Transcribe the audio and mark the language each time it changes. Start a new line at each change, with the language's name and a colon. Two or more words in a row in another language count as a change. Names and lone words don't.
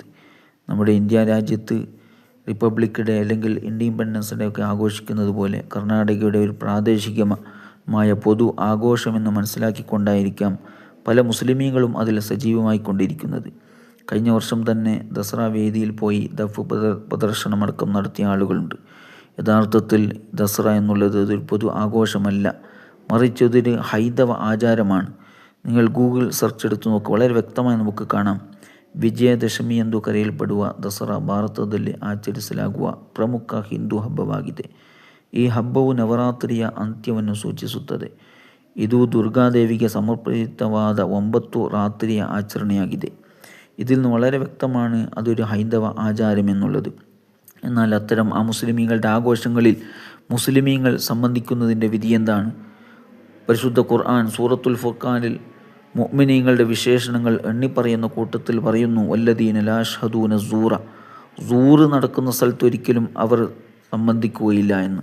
Malayalam: നമ്മുടെ ഇന്ത്യ രാജ്യത്ത്
English: Republic Day
Malayalam: അല്ലെങ്കിൽ
English: Independence Day
Malayalam: ഒക്കെ ആഘോഷിക്കുന്നത് പോലെ കർണാടകയുടെ ഒരു പ്രാദേശികമായ പൊതു ആഘോഷമെന്ന് മനസ്സിലാക്കിക്കൊണ്ടായിരിക്കാം പല മുസ്ലിമീങ്ങളും അതിൽ സജീവമായിക്കൊണ്ടിരിക്കുന്നത്. കഴിഞ്ഞ വർഷം തന്നെ ദസറ വേദിയിൽ പോയി ദഫ് പ്രദർശനമടക്കം നടത്തിയ ആളുകളുണ്ട്. യഥാർത്ഥത്തിൽ ദസറ എന്നുള്ളത് ഒരു പൊതു ആഘോഷമല്ല, മറിച്ച് അതൊരു ഹൈന്ദവ ആചാരമാണ്. നിങ്ങൾ
English: Google search
Malayalam: എടുത്ത് നോക്കുക, വളരെ വ്യക്തമായി നമുക്ക് കാണാം.
Kannada: ವಿಜಯದಶಮಿ ಎಂದು ಕರೆಯಲ್ಪಡುವ ದಸರಾ ಭಾರತದಲ್ಲಿ ಆಚರಿಸಲಾಗುವ ಪ್ರಮುಖ ಹಿಂದೂ ಹಬ್ಬವಾಗಿದೆ. ಈ ಹಬ್ಬವು ನವರಾತ್ರಿಯ ಅಂತ್ಯವನ್ನು ಸೂಚಿಸುತ್ತದೆ. ಇದು ದುರ್ಗಾದೇವಿಗೆ ಸಮರ್ಪಿತವಾದ 9 ರಾತ್ರಿಯ ആചരണയാಗಿದೆ.
Malayalam: ഇതിൽ നിന്ന് വളരെ വ്യക്തമാണ് അതൊരു ഹൈന്ദവ ആചാരമെന്നുള്ളത്. എന്നാൽ അത്തരം മുസ്ലിമീങ്ങളുടെ ആഘോഷങ്ങളിൽ മുസ്ലിമീങ്ങൾ സംബന്ധിക്കുന്നതിൻ്റെ വിധി എന്താണ്? പരിശുദ്ധ ഖുർആൻ സൂറത്തുൽ ഫുർഖാനിൽ മുഅ്മിനീങ്ങളുടെ വിശേഷണങ്ങൾ എണ്ണിപ്പറയുന്ന കൂട്ടത്തിൽ പറയുന്നു,
Arabic: والذين لا يشهدون الزور
Malayalam: നടക്കുന്ന സ്ഥലത്ത് ഒരിക്കലും അവർ സംബന്ധിക്കുകയില്ല എന്ന്.